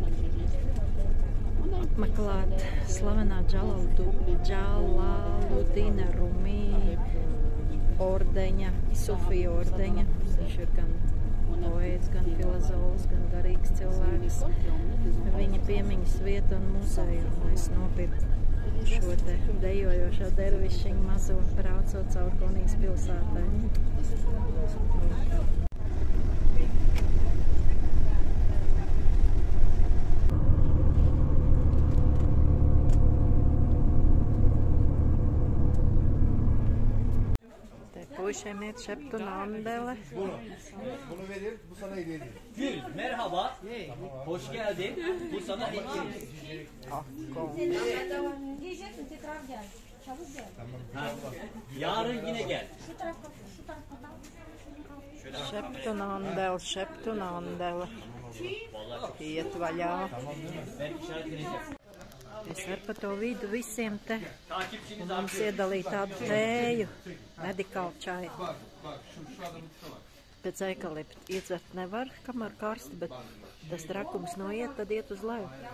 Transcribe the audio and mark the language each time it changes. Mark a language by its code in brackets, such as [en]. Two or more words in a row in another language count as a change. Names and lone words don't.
[lv] apmeklēt slavenā Džalaludina Rumi ordeņa, Sofija ordeņa. Viņš ir gan poēts, gan filozofs, gan garīgs cilvēks. Viņa piemiņas vieta un muzeja. Es nopirku šo te dejojošo dervišiņu mazo, braucot caur Konijas pilsētai. Puişem et Shepton Andele. [tr] Bunu verir, bu sana hediye edeyim. Gül, merhaba. Hoş geldin. Bu sana hediye. Yarın yine gel. Shepton Andele, Shepton Andele. [lv] Iet vaļā. Es varu pa to vidu visiem te. Un mums iedalīja tādu tēju, medikālu čaju. Pēc eikalipta iedzert nevar, kamēr karsti, bet tas trakums noiet, tad iet uz leju.